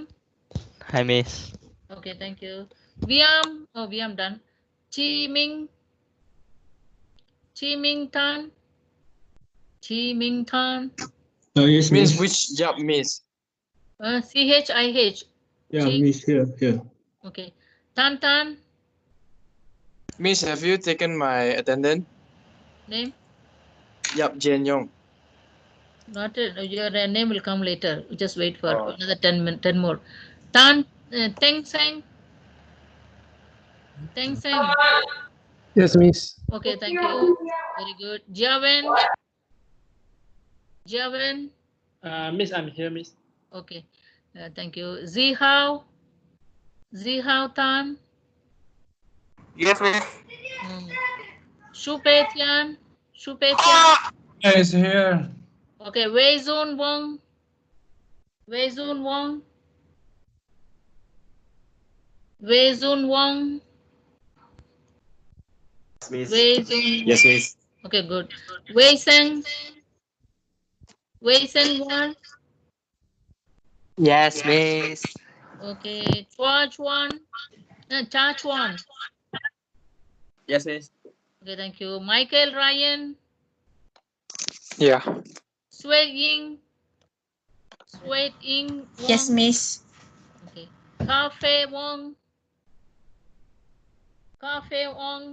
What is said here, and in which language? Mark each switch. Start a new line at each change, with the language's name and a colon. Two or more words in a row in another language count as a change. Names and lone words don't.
English: Hi, miss. Okay, thank you. Viam. Oh, Viam done. Chi Ming. Chi Ming Tan. Chi Ming Tan. Yes, Miss, miss. which job, miss? CHIH. Yeah, Chi. miss, here. Okay. Tan Tan. Miss, have you taken my attendance? Name? Yep, Jane Young. Not your name will come later. Just wait for another 10 more. Tan Teng Seng. Teng Seng. Yes, miss. Okay, thank you. Very good. Javen. Javen. Miss, I'm here, miss. Okay. Thank you. Zihao. Zihao Tan. Yes, miss. Shu Pei Tian. Shu Pei Tian. Yes, here. Okay. Wei Zun Wong. Wei Zun Wong. Wei Zun Wong. Miss. Wei Zun. Yes, miss. Okay, good. Wei Seng. Wei Seng Wan. Yes, miss. Okay. Chua Chuan. Cha Chuan. Yes, miss. Okay, thank you. Michael Ryan. Yeah. Sui Ying. Sui Ying Wong. Yes, miss. Okay. Ka Fei Wong. Ka Fei Wong.